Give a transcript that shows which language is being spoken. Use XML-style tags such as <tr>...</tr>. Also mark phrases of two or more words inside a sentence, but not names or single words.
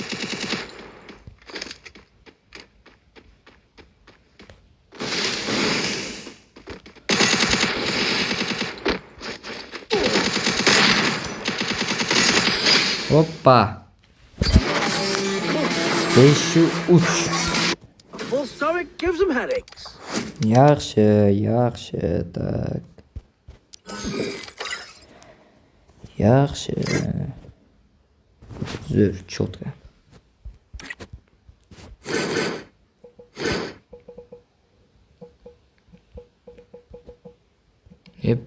<uz>Hoppa. 5-3.</uz> <en>Full stomach gives them headaches.</en> <uz>Yaxshi, tak. Yaxshi. Zo'r, cho'tka. Yep.</uz>